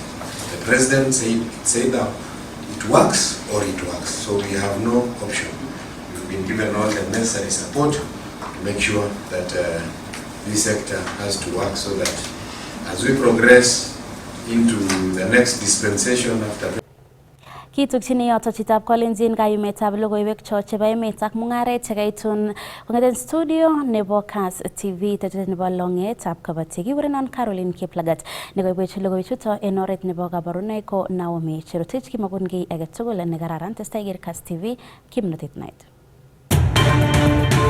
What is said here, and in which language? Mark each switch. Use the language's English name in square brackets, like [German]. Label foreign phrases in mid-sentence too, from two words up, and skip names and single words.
[English] The president said that it works or it works, so we have no option. We've been given all the necessary support to make sure that this sector has to work, so that as we progress into the next dispensation after [Kalenjin] Kitukchini yoto chitab kolenjin kayumetab logoiwek cho chebo emet ak mungaret chekaitun kongeten studio nebo Kass TV tetet nebo longetab Kabotik. Kikurenon Caroline Kiplagat nekoibwech logoiwechuto en oret nebo kabarunoik ko Naomi Cherotich. Kimakon kiy age tugul nekararan testai iker Kass TV kimnotet night.